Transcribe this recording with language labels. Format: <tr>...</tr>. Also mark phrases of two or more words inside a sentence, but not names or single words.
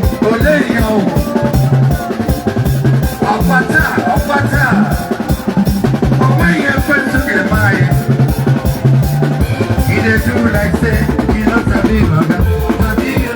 <yo>Olè yẹn o. Ọ̀pátá, ọ̀pátá. Ọmọ yẹn fẹ́ sókè báyìí.</yo> <pcm>He dey do like say he no sabi oga. Sabi</pcm>